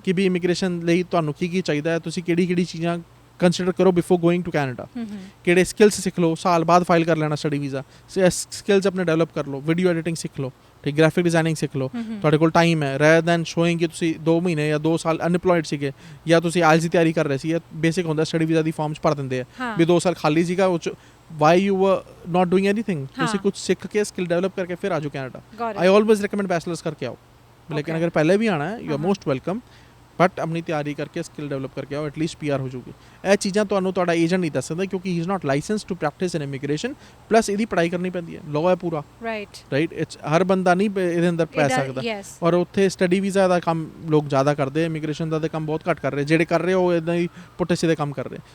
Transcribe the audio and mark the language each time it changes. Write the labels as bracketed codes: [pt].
[pa] ਕਿ ਵੀ ਇਮੀਗ੍ਰੇਸ਼ਨ ਲਈ ਤੁਹਾਨੂੰ ਕੀ ਕੀ ਚਾਹੀਦਾ ਹੈ, ਤੁਸੀਂ ਕਿਹੜੀ ਚੀਜ਼ਾਂ ਕੰਸੀਡਰ ਕਰੋ [en] before going to Canada, [pa] ਕਿਹੜੇ ਸਕਿੱਲਸ ਸਿੱਖ ਲਓ, ਸਾਲ ਬਾਅਦ ਫਾਈਲ ਕਰ ਲੈਣਾ ਸਟੱਡੀ ਵੀਜ਼ਾ, ਸਕਿੱਲਸ ਆਪਣੇ ਡਿਵੈਲਪ ਕਰ ਲਓ, ਵੀਡੀਓ ਐਡੀਟਿੰਗ ਸਿੱਖ ਲਓ, ਠੀਕ, ਗ੍ਰਾਫਿਕ ਡਿਜ਼ਾਈਨਿੰਗ ਸਿੱਖ ਲਓ, ਤੁਹਾਡੇ ਕੋਲ ਟਾਈਮ ਹੈ, [en] rather than showing [pa] ਕਿ ਤੁਸੀਂ 2 ਮਹੀਨੇ ਜਾਂ 2 ਸਾਲ ਅਨਇੰਪਲੋਇਡ ਸੀਗੇ ਜਾਂ ਤੁਸੀਂ ਆਇਲਸ ਦੀ ਤਿਆਰੀ ਕਰ ਰਹੇ ਸੀ, ਬੇਸਿਕ ਹੁੰਦਾ ਸਟੱਡੀ ਵੀਜ਼ਾ ਦੀ ਫਾਰਮ 'ਚ ਭਰ ਦਿੰਦੇ ਆ ਹਾਂ ਵੀ 2 ਸਾਲ ਖਾਲੀ ਸੀਗਾ ਉਹ 'ਚ [en] why you were not doing anything, [pa] ਤੁਸੀਂ ਹਾਂ। ਕੁਝ ਸਿੱਖ ਕੇ ਸਕਿੱਲ ਡਿਵੈਲਪ ਕਰਕੇ ਫਿਰ ਆਜੋ Canada. [en] Got it. I always recommend bachelors [hi] करके आओ, लेकिन [en] Okay. [hi] अगर पहले भी आना है [en] you are [hi] हाँ। [en] most welcome, but [hi] अपनी तैयारी करके स्किल डेवलप करके आओ, एटलीस्ट पीआर हो जाओगे। [pa] ਇਹ ਚੀਜ਼ਾਂ ਤੁਹਾਨੂੰ ਤੁਹਾਡਾ ਏਜੰਟ ਨਹੀਂ ਦੱਸ ਸਕਦਾ ਕਿਉਂਕਿ [en] he is not licensed to practise in immigration, [pa] plus ਇਹਦੀ ਪੜ੍ਹਾਈ ਕਰਨੀ ਪੈਂਦੀ ਹੈ, ਲਾਅ ਹੈ ਪੂਰਾ, [en] right [pa] ਰਾਈਟ। ਇਟਸ ਹਰ ਬੰਦਾ ਨਹੀਂ ਇਹਦੇ ਅੰਦਰ ਪੈ ਸਕਦਾ, [en] yes [pa] ਔਰ ਉੱਥੇ ਸਟੱਡੀ ਵੀਜ਼ਾ ਦਾ ਕੰਮ ਲੋਕ ਜ਼ਿਆਦਾ ਕਰਦੇ, ਇਮੀਗ੍ਰੇਸ਼ਨ ਦਾ ਤਾਂ ਕੰਮ ਬਹੁਤ ਘੱਟ ਕਰ ਰਹੇ, ਜਿਹੜੇ ਕਰ ਰਹੇ ਉਹ ਇਦਾਂ ਹੀ ਪੁੱਠੇ ਸਿੱਧੇ ਕੰਮ ਕਰ ਰਹੇ।